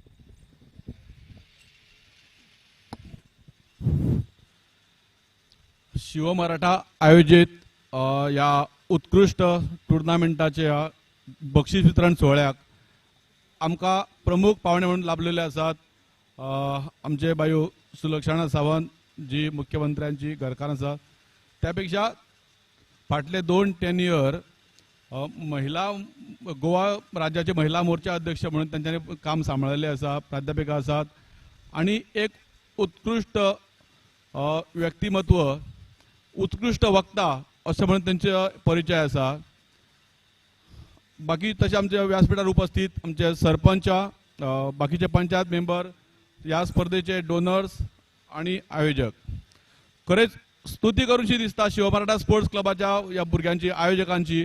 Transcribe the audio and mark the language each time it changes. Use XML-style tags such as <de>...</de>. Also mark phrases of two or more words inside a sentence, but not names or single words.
<kok>शिव मराठा आयोजित या उत्कृष्ट टुर्नामेंटाचे बक्षीस वितरण सोहळ्याक आमकां प्रमुख पावणे म्हणून लाभलेले आसात आमचे बायो सुलक्षणा सावंत जी मुख्यमंत्र्यांची घरकान्न आसा. त्यापेक्षा फाटले 2 टेन्युअर महिला गोवा राज्याचे महिला मोर्चा अध्यक्ष म्हणून त्यांच्यानी काम सांबाळलेले आसा. प्राध्यापिका आसात आणि एक उत्कृष्ट व्यक्तिमत्व, उत्कृष्ट वक्ता असे म्हणून त्यांचे परिचय आसा. बाकी तसे आमचे व्यासपीठार उपस्थित आमचे सरपंच, बाकीचे पंचायत मेंबर, या स्पर्धेचे डोनर्स आणि आयोजक, खरेच स्तुती करूनशी दिसता शिव मराठा स्पोर्ट्स क्लबाच्या या भुरग्यांची, आयोजकांची.</kok>